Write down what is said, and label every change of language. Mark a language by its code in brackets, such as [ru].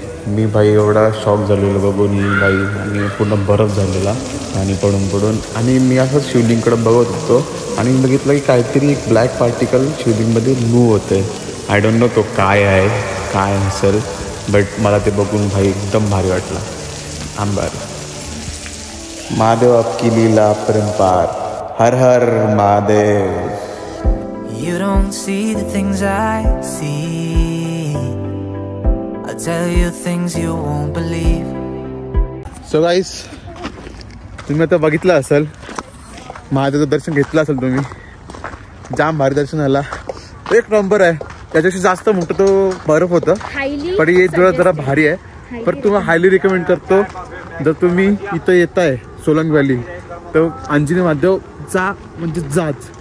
[mr] मी भाई एवढा शॉक झालेलो बघून भाई, आणि पूर्ण बरफ झालेला पाणी पडून पडून. आणि मी असंच शिवलिंगकडे बघत होतो आणि मी बघितलं की काहीतरी एक ब्लॅक पार्टिकल शिवलिंगमध्ये मूव होतं आहे. [en] I don't know [mr] तो काय आहे काय असेल, बट मला ते बघून भाई एकदम भारी वाटला. [hi] आंबार महादेव आपकी लीला परंपार. हर हर Mahadev. [en] You don't see the things I see. I'll tell you things you won't believe. [mr] So guys, तुम्ही आता बघितलं असेल महादेवचं दर्शन घेतलं असेल तुम्ही. जाम भारी दर्शन झाला, एक नंबर आहे. त्याच्याशी जास्त मोठं तो बर्फ होतं पण हे जरा भारी आहे. पण तुम्हाला [en] highly recommend [mr] करतो जर तुम्ही इथं येत आहे सोलंग व्हॅली तर अंजनी महादेव जा, म्हणजे जाच.